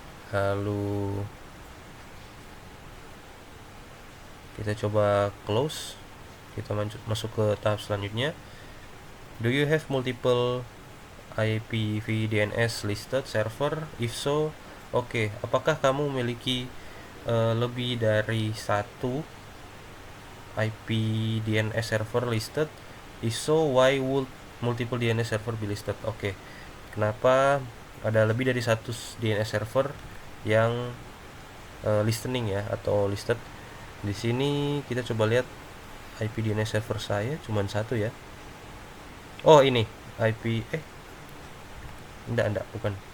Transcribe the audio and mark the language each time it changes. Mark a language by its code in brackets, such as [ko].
[id] Lalu kita coba close, kita masuk ke tahap selanjutnya. [en] Do you have multiple IPv DNS listed? If so, [id] oke, apakah kamu memiliki lebih dari satu IP DNS server listed? [en] If so, why would multiple DNS server be listed? [id] Oke, kenapa ada lebih dari satu DNS server yang listening ya, atau listed? Di sini kita coba lihat IP DNS server saya cuma satu ya. Oh, ini IP enggak, bukan.